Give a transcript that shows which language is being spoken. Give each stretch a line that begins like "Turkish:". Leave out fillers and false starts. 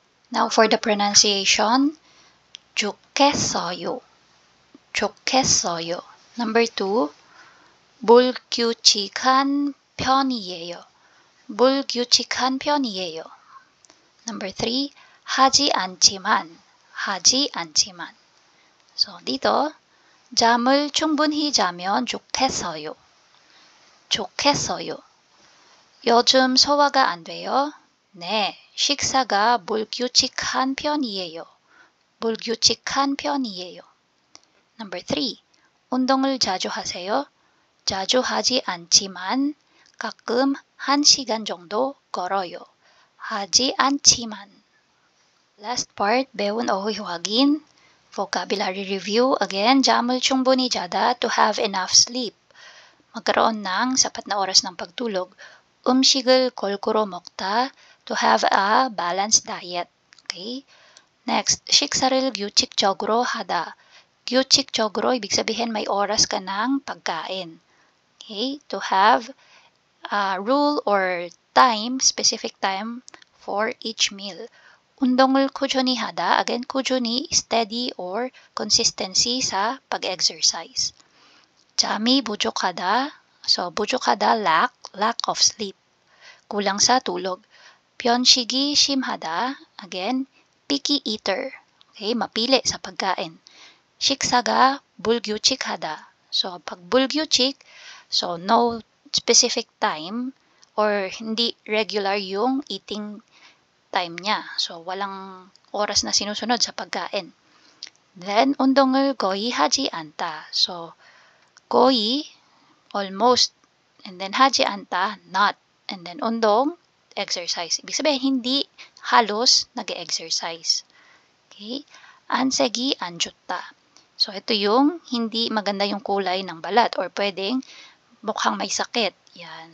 English: Now, for the pronunciation, 좋겠어요.
Korean: 좋겠어요. Number 2, 불규칙한 편이에요. 불규칙한 편이에요. Number 3, 하지 않지만. 하지 않지만. So, dito, 잠을 충분히 자면 좋겠어요. 좋겠어요. 요즘 소화가 안 돼요? 네, 식사가 불규칙한 편이에요. 불규칙한 편이에요. Number 3. 운동을 자주 하세요? 자주 하지 않지만 가끔 1시간 정도 걸어요. 하지 않지만.
English: Last part,
Korean: 배운 어휘 확인.
English: Vocabulary review.
Filipino: Again,
Korean: 잠을 충분히 자다,
English: to have enough sleep.
Filipino: Magkaroon ng sapat na oras ng pagtulog.
Korean: 음식을 골고루 먹다,
English: to have a balanced diet. Okay?
Korean: Next, 식사를 규칙적으로 하다.
Filipino: 규칙적으로, ibig sabihin may oras ka ng pagkain.
English: Okay? To have a rule or time, specific time for each meal.
Korean: 운동을 꾸준히 하다. Again, 꾸준히,
English: steady or consistency
Korean: sa pag-exercise. 잠이 부족하다.
English: So, bu족하다, lack of sleep.
Filipino: Kulang sa tulog.
Korean: 편식이 심하다.
English: Again, picky eater. Okay,
Filipino: mapili sa pagkain.
Korean: 식사가 불규칙하다.
English: So, pag 불규칙, so no specific time or
Filipino: hindi regular yung
English: eating time niya.
Filipino: So, walang oras na sinusunod sa pagkain.
Korean: Then, 운동을 거의 하지 않다.
English: So, 거의, almost, and then 하지 않다, not. And then, 운동, exercise.
Filipino: Ibig sabihin, hindi halos nag-exercise. Okay? Ansegi, anjutta. So, ito yung hindi maganda yung kulay ng balat or pwedeng mukhang may sakit. Yan.